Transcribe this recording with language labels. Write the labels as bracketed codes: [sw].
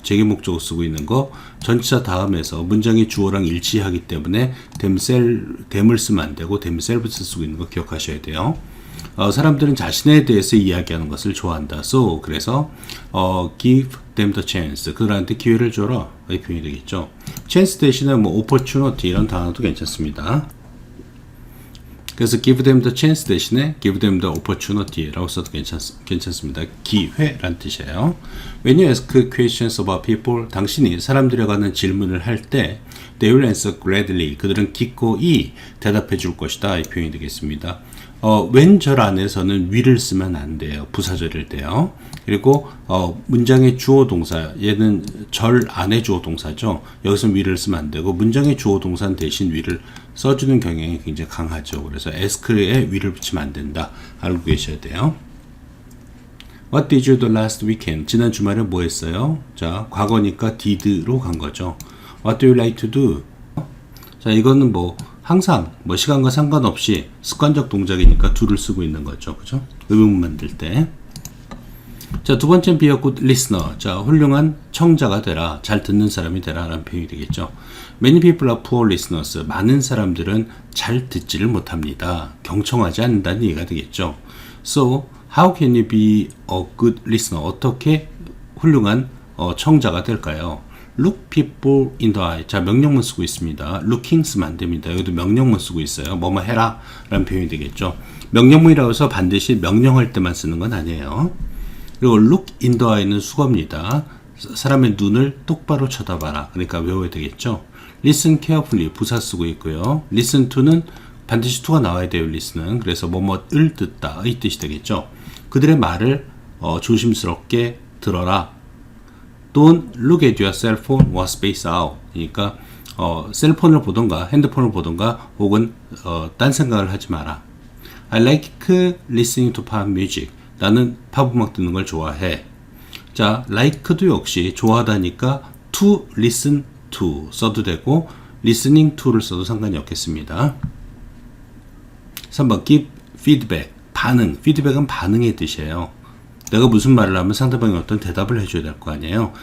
[ko] 제기목적어 쓰고 있는 거 전치사 다음에서 문장의 주어랑 일치하기 때문에 them을 쓰면 안 되고 themselves 쓰고 있는 거 기억하셔야 돼요. 사람들은 자신에 대해서 이야기하는 것을 좋아한다. So, 그래서 [en] give them the chance, [ko] 그들한테 기회를 줘라 이 표현이 되겠죠. chance 대신에 opportunity 이런 단어도 괜찮습니다. 그래서 [en] give them the chance [ko] 대신에 [en] give them the opportunity [ko] 라고 써도 괜찮습니다. 기회란 뜻이에요. [en] When you ask questions about people, [ko] 당신이 사람들에 관한 질문을 할 때 [en] they will answer gladly, [ko] 그들은 기꺼이 대답해 줄 것이다 이 표현이 되겠습니다. when 절 안에서는 will을 쓰면 안 돼요. 부사절일 때요. 그리고 문장의 주어 동사, 얘는 절 안에 주어 동사죠. 여기서 will을 쓰면 안 되고 문장의 주어 동사 대신 will을 써주는 경향이 굉장히 강하죠. 그래서 ask에 will을 붙이면 안 된다. 알고 계셔야 돼요. [en] What did you do last weekend? [ko] 지난 주말에 뭐 했어요? 자, 과거니까 did로 간 거죠. [en] What do you like to do? [ko] 자, 이거는 항상 시간과 상관없이 습관적 동작이니까 do를 쓰고 있는 거죠. 그죠? 의문문 만들 때. 자, 두 번째는 be a good listener. 자, 훌륭한 청자가 되라. 잘 듣는 사람이 되라. 라는 표현이 되겠죠. [en] Many people are poor listeners. [ko] 많은 사람들은 잘 듣지를 못합니다. 경청하지 않는다는 얘기가 되겠죠. [en] So, how can you be a good listener? [ko] 어떻게 훌륭한 청자가 될까요? [en] look people in the eye. [ko] 자, 명령문 쓰고 있습니다. looking 쓰면 안 됩니다. 여기도 명령문 쓰고 있어요. 뭐뭐 해라 라는 표현이 되겠죠. 명령문이라고 해서 반드시 명령할 때만 쓰는 건 아니에요. 그리고 look in the eye는 수거입니다. 사람의 눈을 똑바로 쳐다봐라. 그러니까 외워야 되겠죠. [en] listen carefully [ko] 부사 쓰고 있고요. listen to는 반드시 to가 나와야 돼요. listen은. 그래서 뭐뭐을 듣다 이 뜻이 되겠죠. 그들의 말을 조심스럽게 들어라. [en] Don't look at your cell phone or space out. [ko] 그러니까 셀폰을 보던가 핸드폰을 보던가 혹은 딴 생각을 하지 마라. [en] I like listening to pop music. [ko] 나는 팝 음악 듣는 걸 좋아해. 자, like도 역시 좋아하다니까 to listen to 써도 되고 listening to를 써도 상관이 없겠습니다. 3번 [en] give feedback. [ko] 반응. feedback은 반응의 뜻이에요. 내가 무슨 말을 하면 상대방이 어떤 대답을 해줘야 될 거 아니에요.